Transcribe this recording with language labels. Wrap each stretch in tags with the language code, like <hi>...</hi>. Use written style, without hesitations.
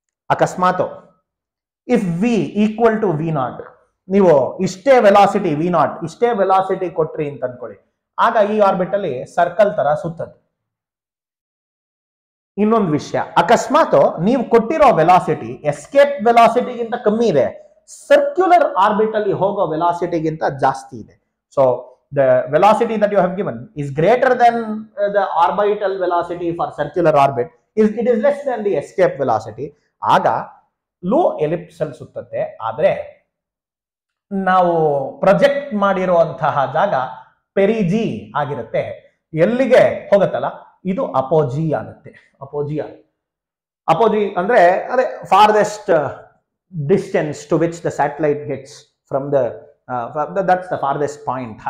<kn>ಅಕಸ್ಮಾತ್ if v = v0, ನೀವು ಇಷ್ಟೇ ವೆಲಾಸಿಟಿ v0 ಇಷ್ಟೇ ವೆಲಾಸಿಟಿ ಕೊಟ್ರಿ ಅಂತ ಅನ್ಕೊಳ್ಳಿ, ಆಗ ಈ ಆರ್ಬಿಟ್ ಅಲ್ಲಿ ಸರ್ಕಲ್ ತರ ಸುತ್ತದು. ಇನ್ನೊಂದು ವಿಷಯ, ಅಕಸ್ಮಾತ್ ನೀವು ಕೊಟ್ಟಿರೋ ವೆಲಾಸಿಟಿ ಎಸ್ಕೇಪ್ ವೆಲಾಸಿಟಿಗಿಂತ ಕಮ್ಮಿ ಇದೆ, ಸರ್ಕ್ಯುಲರ್ ಆರ್ಬಿಟ್ ಅಲ್ಲಿ ಹೋಗೋ ವೆಲಾಸಿಟಿಗಿಂತ ಜಾಸ್ತಿ ಇದೆ.</kn> <en>So the velocity that you have given is greater than the orbital velocity for circular orbit, it is less than the escape velocity.</en> <kn>ಆಗ ಲೋ ಎಲಿಪ್ಸ್ ಅಲ್ಲಿ ಸುತ್ತತ್ತೆ. ಆದ್ರೆ ನಾವು ಪ್ರೊಜೆಕ್ಟ್ ಮಾಡಿರುವಂತಹ ಜಾಗ ಪೆರಿಜಿ ಆಗಿರುತ್ತೆ. ಎಲ್ಲಿಗೆ ಹೋಗುತ್ತಲ್ಲ ಇದು ಅಪೋಜಿ ಆಗುತ್ತೆ.</kn> <en>Apogee ಅಂದ್ರೆ ಅದೇ farthest distance to which the satellite gets from the that's the farthest point.</en>